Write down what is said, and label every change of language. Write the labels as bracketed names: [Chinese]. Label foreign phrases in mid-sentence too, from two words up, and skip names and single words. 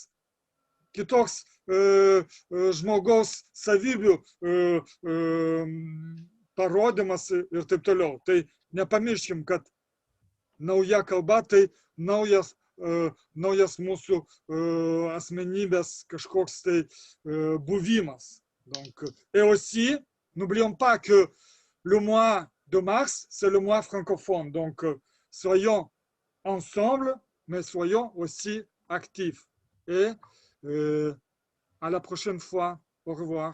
[Lithuanian] Kitoks žmogaus savybių parodymas ir taip toliau. Tai nepamirškim, kad nauja kalba tai naujas mūsų asmenybės kažkoks tai buvimas. [French] Donc, et aussi, n'oublions pas que le mois de mars, c'est le mois francophone. Donc, soyons ensemble, mais soyons aussi actifs. Et à la prochaine fois. Au revoir.